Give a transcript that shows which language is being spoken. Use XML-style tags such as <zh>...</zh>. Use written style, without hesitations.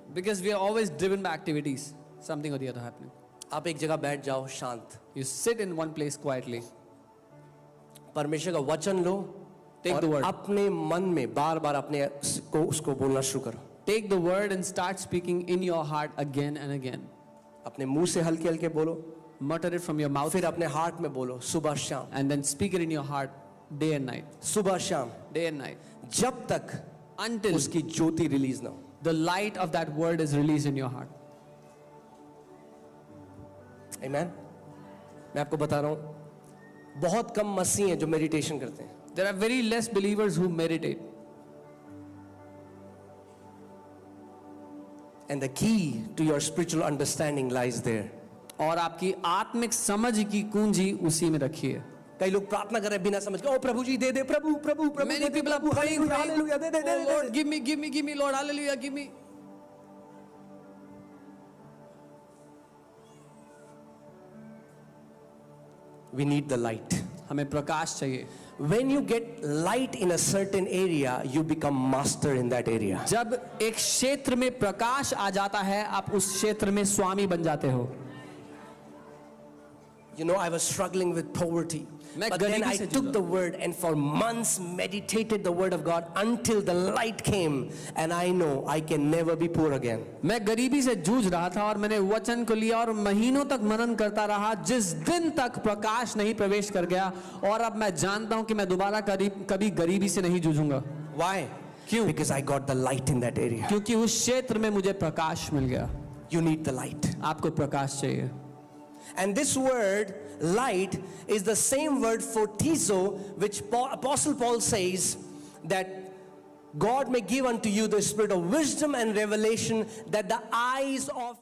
<en>Because we are always driven by activities, something or the other happening.</en> <hi>आप एक जगह बैठ जाओ शांत.</hi> <en>You sit in one place quietly.</en> <hi>परमेश्वर का वचन लो.</hi> <en>Take the word.</en> <hi>अपने मन में बार बार अपने को उसको बोलना शुरू करो.</hi> <en>Take the word and start speaking in your heart again and again.</en> <hi>अपने मुंह से हल्के हल्के बोलो.</hi> <en>Mutter it from your mouth.</en> <hi>फिर अपने हार्ट में बोलो सुबह शाम.</hi> <en>And then speak it in your heart day and night.</en> <hi>सुबह शाम.</hi> <en>Day and night.</en> <hi>जब तक</hi> <en>Until</en> <hi>उसकी ज्योति रिलीज ना हो.</hi> <en>the light of that word is released in your heart. Amen.</en> <hi>मैं आपको बता रहा हूँ बहुत कम मसीह हैं जो मेडिटेशन करते हैं.</hi> <en>There are very less believers who meditate. And the key to your spiritual understanding lies there.</en> <hi>और आपकी आत्मिक समझ की कुंजी उसी में रखी है. कई लोग प्रार्थना कर रहे हैं बिना समझ के. ओ प्रभु जी दे दे प्रभु प्रभु प्रभु.</hi> <en>Many people are praying,</en> <hi>hallelujah दे दे दे.</hi> <en>Lord, give me, Lord, hallelujah, give me. We need the light.</en> <hi>हमें प्रकाश चाहिए.</hi> <en>When you get light in a certain area, you become master in that area.</en> <hi>जब एक क्षेत्र में प्रकाश आ जाता है, आप उस क्षेत्र में स्वामी बन जाते हो.</hi> <en>You know, I was struggling with poverty. But then I took the word and for months meditated the word of God until the light came and I know I can never be poor again.</en> <hi>मैं गरीबी से जूझ रहा था और मैंने वचन को लिया और महीनों तक मनन करता रहा जिस दिन तक प्रकाश नहीं प्रवेश कर गया और अब मैं जानता हूं कि मैं दोबारा कभी गरीबी से नहीं जूझूंगा.</hi> <en>Why?</en> <hi>क्यों?</hi> <en>Because I got the light in that area.</en> <hi>क्योंकि उस क्षेत्र में मुझे प्रकाश मिल गया.</hi> <en>You need the light.</en> <hi>आपको प्रकाश चाहिए.</hi> <en>And this word light is the same word for tizo, which Apostle Paul says that God may give unto you the spirit of wisdom and revelation, that the eyes of</en>